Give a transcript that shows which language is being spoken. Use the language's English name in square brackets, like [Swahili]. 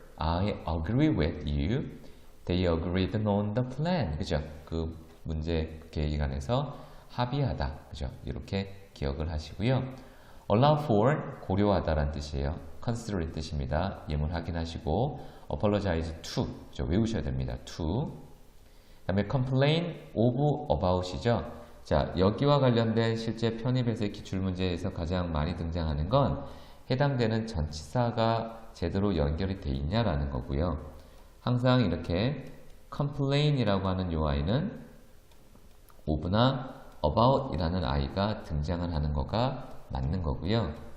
[English] I agree with you. They agreed on the plan. 그죠? [Korean] 그 문제 계획안에서 합의하다. 그죠? 이렇게 기억을 하시고요. allow for 고려하다라는 뜻이에요. consider의 뜻입니다. 예문 확인하시고 apologize to 그죠? 외우셔야 됩니다. to. 그다음에 complain of about이죠. 자, 여기와 관련된 실제 편입에서의 기출문제에서 가장 많이 등장하는 건 해당되는 전치사가 제대로 연결이 돼 있냐라는 거고요. 항상 이렇게 complain이라고 하는 요 아이는 of나 about이라는 아이가 등장을 하는 거가 맞는 거고요.